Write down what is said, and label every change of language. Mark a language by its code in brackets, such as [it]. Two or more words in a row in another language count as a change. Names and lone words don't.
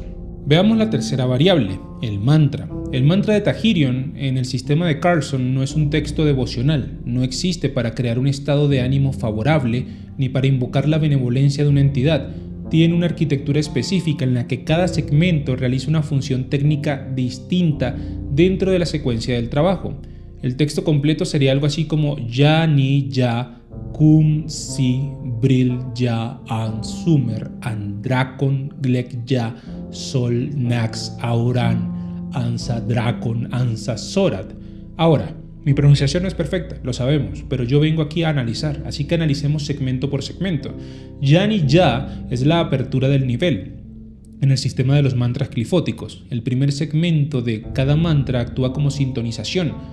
[es] Veamos la tercera variable, el mantra. El mantra de Tahirion en el sistema de Carlson no es un texto devocional, no existe para crear un estado de ánimo favorable ni para invocar la benevolencia de una entidad. Tiene una arquitectura específica en la que cada segmento realiza una función técnica distinta dentro de la secuencia del trabajo. El texto completo sería algo así como Ya ni ya, Kum si bril ya an sumer an drakon glek ya sol nax auran ansa drakon ansa sorat. Ahora, mi pronunciación no es perfecta, lo sabemos, pero yo vengo aquí a analizar, así que analicemos segmento por segmento. Ya ni ya es la apertura del nivel en el sistema de los mantras clifóticos. El primer segmento de cada mantra actúa como sintonización.